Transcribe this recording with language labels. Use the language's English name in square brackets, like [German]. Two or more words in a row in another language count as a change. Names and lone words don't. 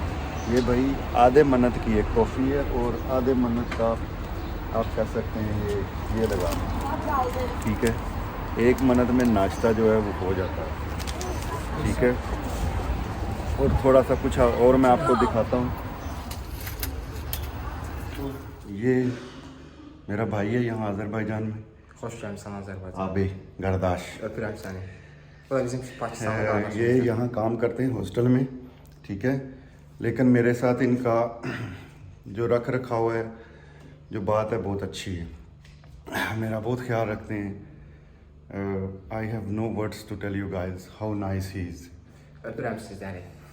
[Hindi] ये भाई आधे मन्नत की एक कॉफ़ी है और आधे मन्नत का आप कह सकते हैं ये लगा, ठीक है। एक मन्नत में नाश्ता जो है वो हो जाता है, ठीक है। और थोड़ा सा कुछ और मैं आपको दिखाता हूँ। ये मेरा भाई है यहाँ अज़रबैजान में। [Turkish] Hoş geldin Azerbaycan. आबे गर्दाश [Azerbaijani] Öpürəm səni. Bu da bizim Pakistanlı qardaşımız. [Hindi] ये यहाँ काम करते हैं हॉस्टल में, ठीक है। लेकिन मेरे साथ इनका जो रख रखाव है, जो बात है बहुत अच्छी है। मेरा बहुत ख्याल रखते हैं। [English] I have no words to tell you guys how nice he is.